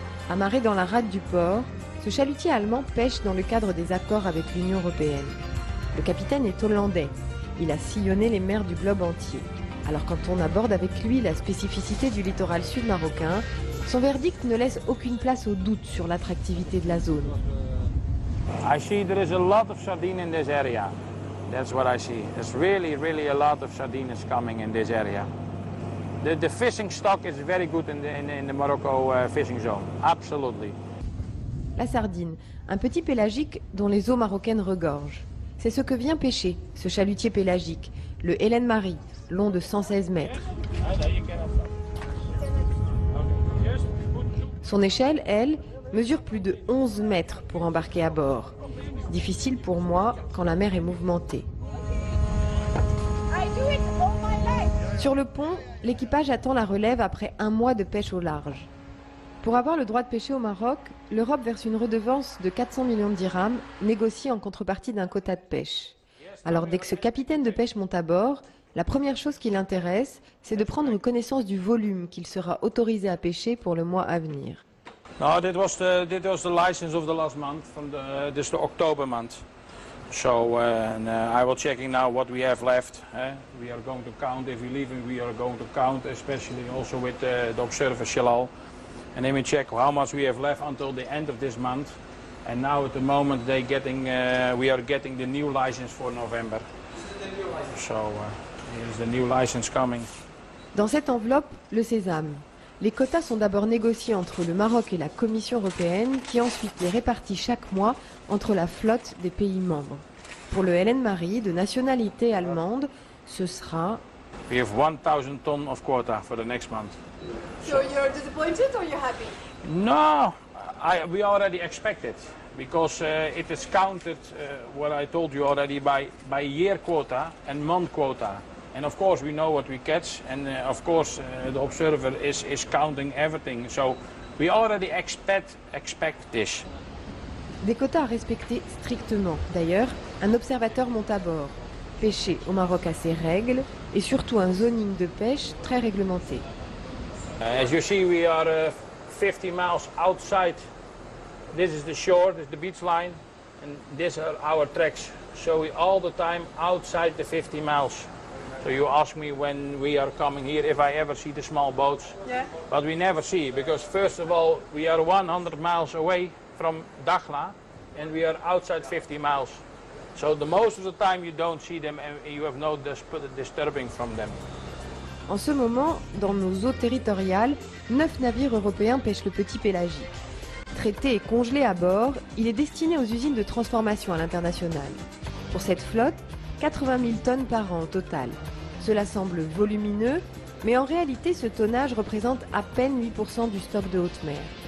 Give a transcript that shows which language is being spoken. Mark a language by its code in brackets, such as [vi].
[fr] Amarré dans la rade du port, ce chalutier allemand pêche dans le cadre des accords avec l'Union européenne. Le capitaine est hollandais. Il a sillonné les mers du globe entier. Alors quand on aborde avec lui la spécificité du littoral sud marocain, son verdict ne laisse aucune place au doute sur l'attractivité de la zone. [en] I see there is a lot of sardine in this area. That's what I see. There's really a lot of sardines coming in this area. The fishing stock is very good in the Morocco fishing zone. Absolutely. [fr] La sardine, un petit pélagique dont les eaux marocaines regorgent. C'est ce que vient pêcher ce chalutier pélagique, le Hélène Marie, long de 116 mètres. Son échelle, elle, mesure plus de 11 mètres pour embarquer à bord. Difficile pour moi quand la mer est mouvementée. Sur le pont, l'équipage attend la relève après 1 mois de pêche au large. Pour avoir le droit de pêcher au Maroc, l'Europe verse une redevance de 400 millions de dirhams, négociée en contrepartie d'un quota de pêche. Alors dès que ce capitaine de pêche monte à bord, la première chose qui l'intéresse, c'est de prendre connaissance du volume qu'il sera autorisé à pêcher pour le mois à venir. [en] No, that was the license of the last month, this the October month. So I will checking now what we have left. We are going to count if we're leaving. We are going to count, especially also with the observer Shalal, and then we check how much we have left until the end of this month. And now at the moment we are getting the new license for November. So here's the new license coming. [fr] Dans cette enveloppe, le sésame. Les quotas sont d'abord négociés entre le Maroc et la Commission européenne, qui ensuite les répartit chaque mois entre la flotte des pays membres. Pour le Hélène Marie, de nationalité allemande, ce sera... [en] We have 1,000 tons of quota for the next month. So you're disappointed or you're happy? No, We already expect it because it is counted, what I told you already, by year quota and month quota. And of course we know what we catch, and of course the observer is counting everything. So we already expect this. [fr] Des quotas à respecter strictement. D'ailleurs, un observateur monte à bord. Pêcher au Maroc a ses règles et surtout un zoning de pêche très réglementé. [en] As you see, we are 50 miles outside. This is the shore, this is the beach line, and these are our tracks. So we all the time outside the 50 miles. So you ask me when we are coming here if I ever see the small boats. Yeah. But we never see, because first of all, we are 100 miles away from Dakhla, and we are outside 50 miles. So the most of the time you don't see them, and you have no disturbing from them. [fr] En ce moment, dans nos eaux territoriales, 9 navires européens pêchent le petit pélagique. Traité et congelé à bord, il est destiné aux usines de transformation à l'international. Pour cette flotte, 80 000 tonnes par an au total. Cela semble volumineux, mais en réalité ce tonnage représente à peine 8% du stock de haute mer.